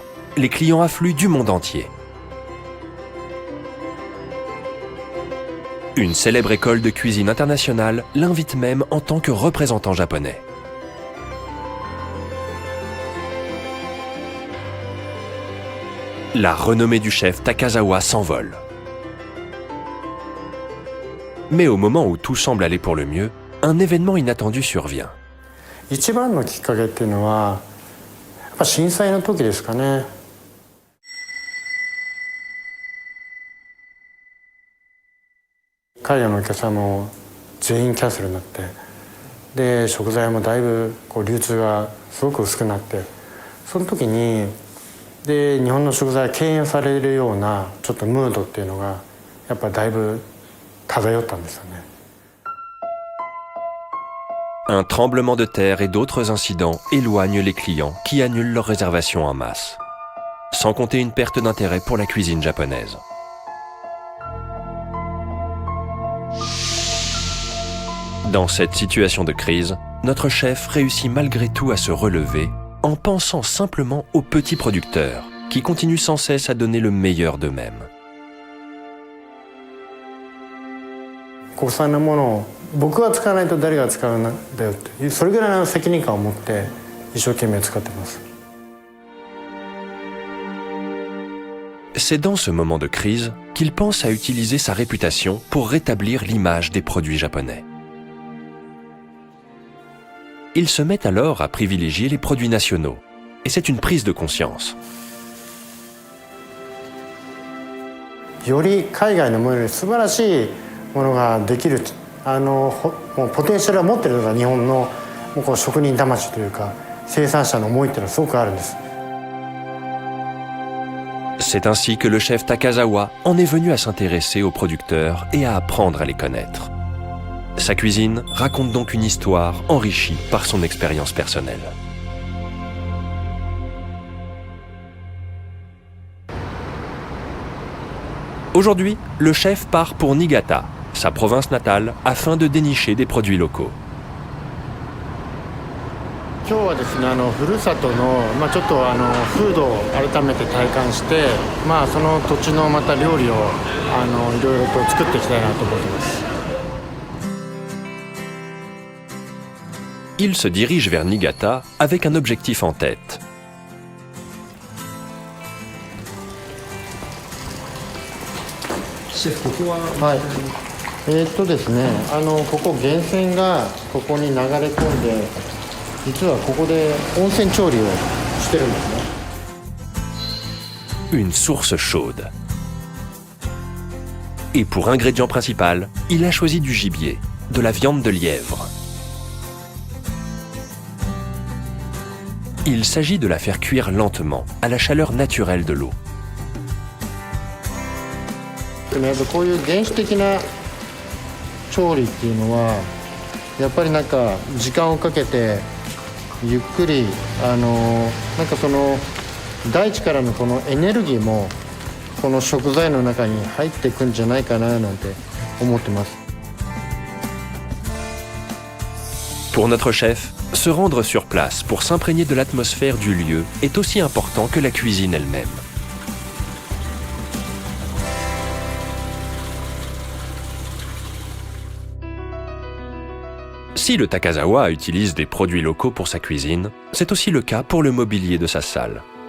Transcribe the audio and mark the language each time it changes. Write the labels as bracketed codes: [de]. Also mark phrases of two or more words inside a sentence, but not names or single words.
[fr] Les clients affluent du monde entier. Une célèbre école de cuisine internationale l'invite même en tant que représentant japonais. La renommée du chef Takazawa s'envole. Mais au moment où tout semble aller pour le mieux, un événement inattendu survient. [ja] 一番のきっかけっていうのはやっぱ震災の時ですかね。海外のお客さんも全員キャンセルになって、で食材もだいぶ流通がすごく薄くなって、その時にで日本の食材が敬遠されるようなちょっとムードっていうのがやっぱだいぶ漂ったんですよね。 [fr] Un tremblement de terre et d'autres incidents éloignent les clients qui annulent leurs réservations en masse, sans compter une perte d'intérêt pour la cuisine japonaise. Dans cette situation de crise, notre chef réussit malgré tout à se relever en pensant simplement aux petits producteurs qui continuent sans cesse à donner le meilleur d'eux-mêmes. [ja] 国産のものを僕が使わないと誰が使うんだよっていう、それぐらいの責任感を持って一生懸命使ってます。 [fr] C'est dans ce moment de crise qu'il pense à utiliser sa réputation pour rétablir l'image des produits japonais. Il se met alors à privilégier les produits nationaux, et c'est une prise de conscience. [ja] より海外のものより素晴らしいものができるもうポテンシャルを持っているのが日本のもうこう職人魂というか生産者の思いっていうのはすごくあるんです。 [fr] C'est ainsi que le chef Takazawa en est venu à s'intéresser aux producteurs et à apprendre à les connaître. Sa cuisine raconte donc une histoire enrichie par son expérience personnelle. Aujourd'hui, le chef part pour Niigata, sa province natale, afin de dénicher des produits locaux. [ja] 今日はですねふるさとのちょっと風土を改めて体感してその土地のまた料理をいろいろと作っていきたいなと思ってます。 [fr] Il se dirige vers Niigata avec un objectif en tête. [ja] シェフここははいですねここ源泉がここに流れ込んで実はここで温泉調理をしてるんですね。 [fr] Une source chaude. Et pour ingrédient principal, il a choisi du gibier, de la viande de lièvre. Il s'agit de la faire cuire lentement, à la chaleur naturelle de l'eau. [ja] やっぱこういう原始的な調理っていうのはやっぱりなんか時間をかけてゆっくりなんかその大地からのこのエネルギーもこの食材の中に入っていくんじゃないかななんて思ってます。 [fr] Pour notre chef, se rendre sur place pour s'imprégner de l'atmosphère du lieu est aussi important que la cuisine elle-même. Si le Takazawa utilise des produits locaux pour sa cuisine, c'est aussi le cas pour le mobilier de sa salle.